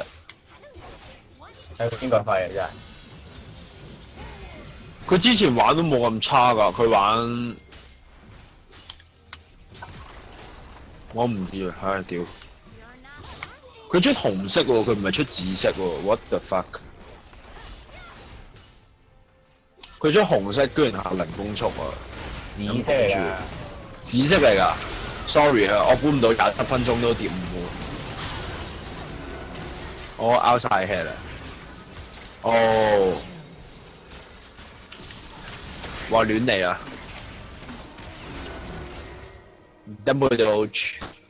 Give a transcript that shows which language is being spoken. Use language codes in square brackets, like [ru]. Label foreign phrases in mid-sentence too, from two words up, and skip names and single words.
[yue] 係邊個廢啊真係？佢之前玩都冇咁差㗎，佢玩我唔知啊，唉屌！佢出紅色喎，佢唔係出紫色喎 ， [en] what the fuck？ [yue] 佢出紅色居然係零攻速啊！紫色嚟㗎。紫色嚟㗎 ，sorry 啊，我估唔到21分鐘都掂喎。我 out 晒 head 啦。哦，哇亂嚟啊 ！ [en] Double dodge。